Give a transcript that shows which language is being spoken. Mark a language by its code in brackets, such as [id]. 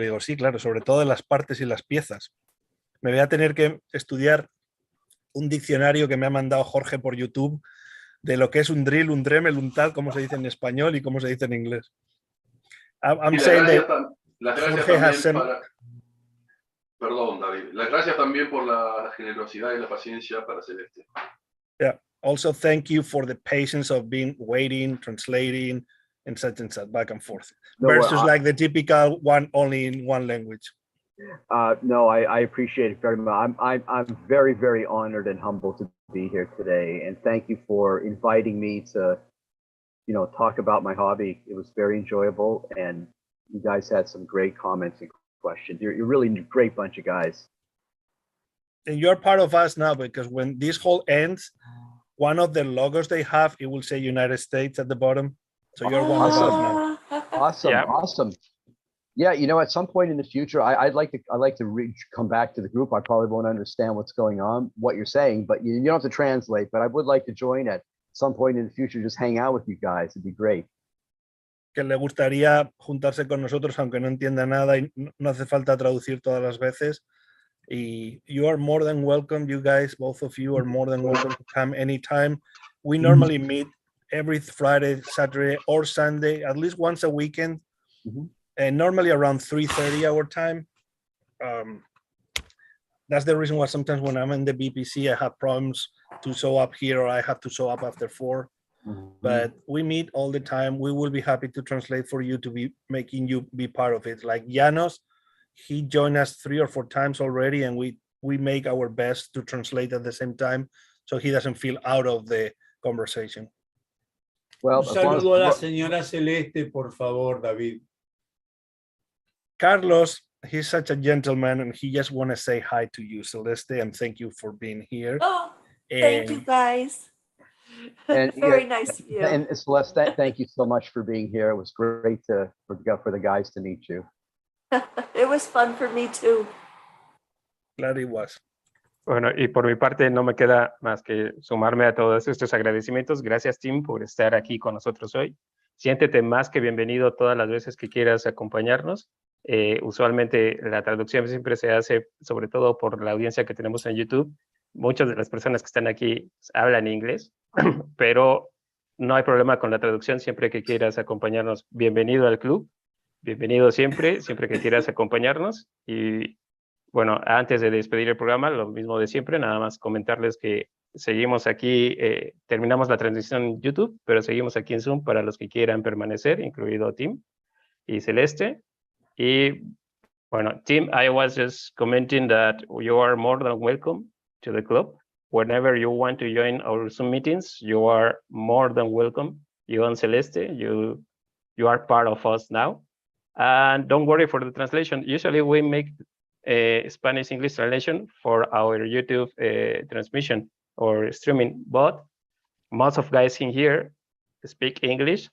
[es] Y le digo, sí, claro, sobre todo de las partes y las piezas. Me voy a tener que estudiar un diccionario que me ha mandado Jorge por YouTube de lo que es un drill, un Dremel, un tal, cómo se dice en español y cómo se dice en inglés. [en] I'm saying that Jorge has sent... [es] Perdón, David. Las gracias también por la generosidad y la paciencia para Celeste. [en] Yeah. Also, thank you for the patience of being waiting, translating, and such back and forth. No, versus like the typical one only in one language. No, I appreciate it very much. I'm very, very honored and humbled to be here today, and thank you for inviting me to, talk about my hobby. It was very enjoyable, and you guys had some great comments and questions. You're really a great bunch of guys. And you're part of us now, because when this whole ends, one of the logos they have, it will say United States at the bottom. So you're one of us now. Awesome, yeah. Awesome. Yeah, at some point in the future, I'd like to come back to the group. I probably won't understand what's going on, what you're saying, but you don't have to translate. But I would like to join at some point in the future, just hang out with you guys. It'd be great. [es] Que le gustaría juntarse con nosotros, aunque no entienda nada y no hace falta traducir todas las veces. [en] Y you are more than welcome, you guys, both of you are more than welcome to come anytime. We normally meet every Friday, Saturday, or Sunday, at least once a weekend. And normally around 3:30 our time. That's the reason why sometimes when I'm in the BPC, I have problems to show up here, or I have to show up after 4. But we meet all the time. We will be happy to translate for you, to be making you be part of it. Like Janos, he joined us 3 or 4 times already, and we make our best to translate at the same time, so he doesn't feel out of the conversation. [es] Well, un saludo a la señora Celeste, por favor, David. [en] Carlos, he's such a gentleman, and he just want to say hi to you, Celeste, and thank you for being here. Oh, thank you, guys. And very nice of you. And Celeste, thank you so much for being here. It was great for the guys to meet you. It was fun for me too. Glad it was. [es] Bueno, y por mi parte no me queda más que sumarme a todos estos agradecimientos. Gracias, Tim, por estar aquí con nosotros hoy. Siéntete más que bienvenido todas las veces que quieras acompañarnos. Usualmente la traducción siempre se hace, sobre todo por la audiencia que tenemos en YouTube. Muchas de las personas que están aquí hablan inglés, pero no hay problema con la traducción. Siempre que quieras acompañarnos, bienvenido al club. Bienvenido siempre, siempre que quieras acompañarnos. Y bueno, antes de despedir el programa, lo mismo de siempre, nada más comentarles que seguimos aquí, terminamos la transmisión en YouTube, pero seguimos aquí en Zoom para los que quieran permanecer, incluido Tim y Celeste. Y bueno, [en] Tim, I was just commenting that you are more than welcome to the club. Whenever you want to join our Zoom meetings, you are more than welcome. You and Celeste, you are part of us now. And don't worry for the translation. Usually we make a Spanish-English translation for our YouTube transmission or streaming, but most of guys in here speak English.